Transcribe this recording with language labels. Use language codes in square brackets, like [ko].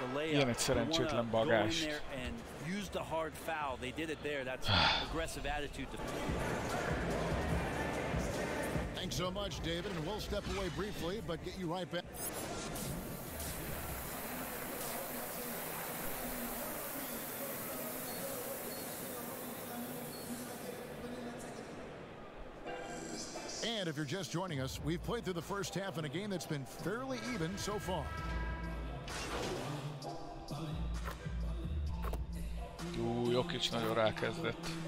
[hu] Ilyen egy szerencsétlen bagást. [en] Use the hard foul. They did it there. That's aggressive attitude. Thanks so much, David, and we'll step away briefly, but get you right back. And if you're just joining us, we've played through the first half in a game that's been fairly even so far. [hu] Jokic nagyon rákezdett.